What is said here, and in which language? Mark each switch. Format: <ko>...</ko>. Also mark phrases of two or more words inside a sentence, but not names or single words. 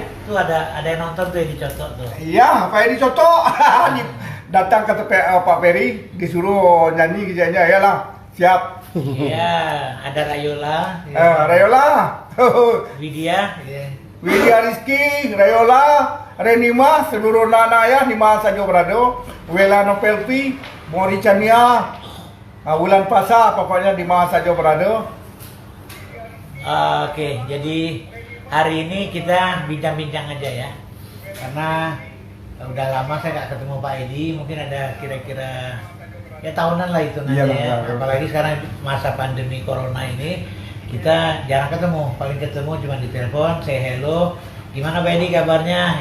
<id>Itu ada yang nonton tuh yang dicotok tuh. Iya, Pak Edi Coto datang ke Pak Ferry disuruh nyanyi kerjanya ya lah. Siap. Iya, ada Rayola. Rayola. Widya. Widya Rizky, Rayola, Renima, seluruh nanaya, Nima Sajo Brado, Wela Nopelpi, Mori Chania, Wulan Pasa, pokoknya Nima Sajo Brado. Oke, jadi hari ini kita bincang-bincang aja ya, karena udah lama saya nggak ketemu Pak Edi, mungkin ada kira-kira ya tahunan lah itu nanti ya. Apalagi sekarang masa pandemi corona ini kita jarang ketemu, paling ketemu cuma di telepon,</id> <en>say hello,</en> <id>gimana Pak Edi kabarnya?</id>